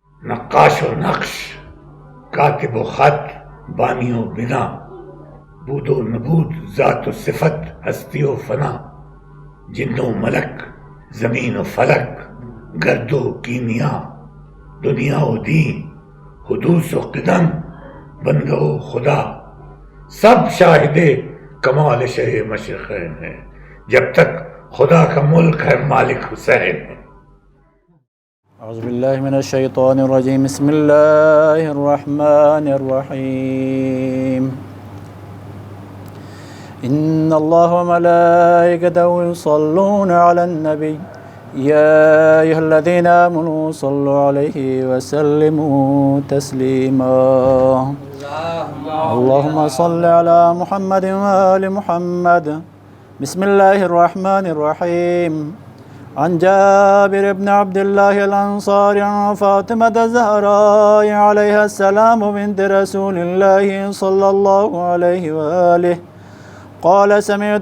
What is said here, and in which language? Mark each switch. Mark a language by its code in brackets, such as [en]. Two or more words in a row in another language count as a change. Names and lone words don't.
[ur] نقاش و نقش، کاتب و خط، بانی و بنا، بود و نبود، ذات و صفت، ہستی و فنا، جن و ملک، زمین و فلک، گرد و کیمیا، دنیا و دین، حدوث و قدم، بندہ و خدا، سب شاہد کمال شہ مشرقین ہے، جب تک خدا کا ملک ہے مالک حسین ہے۔ [ar] اعوذ باللہ من الشیطان الرجیم، بسم اللہ الرحمن الرحیم۔ ان اللہ وملائکتہ یصلون علی النبی یا ایھا الذین آمنوا صلوا علیہ وسلموا تسلیما۔ اللہم صل علی محمد وآل محمد۔ بسم اللہ الرحمن الرحیم۔ عن جابر بن عبد الله الأنصاري عن فاطمة الزهراء عليها السلام بنت رسول الله صلى الله عليه وآله قال سمعت